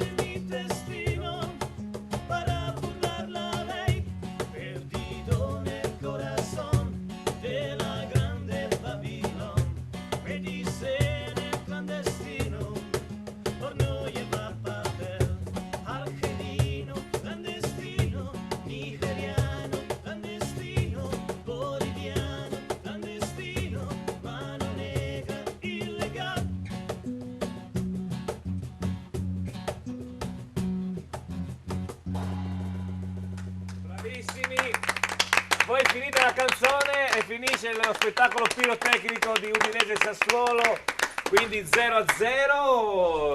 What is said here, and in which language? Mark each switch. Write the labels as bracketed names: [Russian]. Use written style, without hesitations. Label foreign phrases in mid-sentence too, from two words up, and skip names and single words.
[Spanish] en mi destino para burlar la ley, perdido en el corazón de la grande Babilón, me dicen el clandestino, por no llevar papel, argelino clandestino, nigeriano clandestino, boliviano clandestino, mano negra ilegal. [Italian] Bravissimi! Poi finita la canzone e finisce lo spettacolo pirotecnico di Udinese Sassuolo, quindi 0-0.